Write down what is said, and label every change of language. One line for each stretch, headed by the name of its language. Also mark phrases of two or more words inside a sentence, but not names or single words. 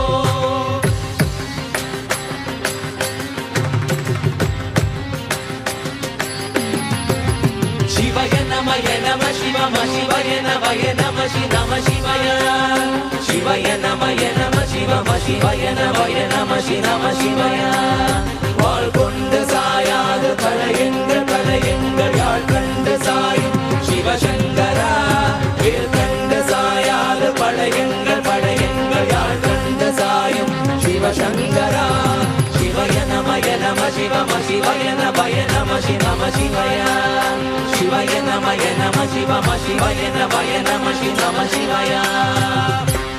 Sanskrit: शिवाय नमः शिवम शिवाय नमः शिवाय शिवाय नमः शिवम शिवाय नमः शिवाय
Tamil: வாழ் கொண்டு சாயாது பழையங்கள் யாழ் கண்டு சாயும் சிவசங்கரா வேல் கண்டு சாயாது பழையங்கள் யாழ் கண்டு சாயும் சிவசங்கரா
Sanskrit: शिवाय नम शिवम शिवाय नपय नम शिवाय शिवाय नम शिवम शिवाय नपय नम शिवाय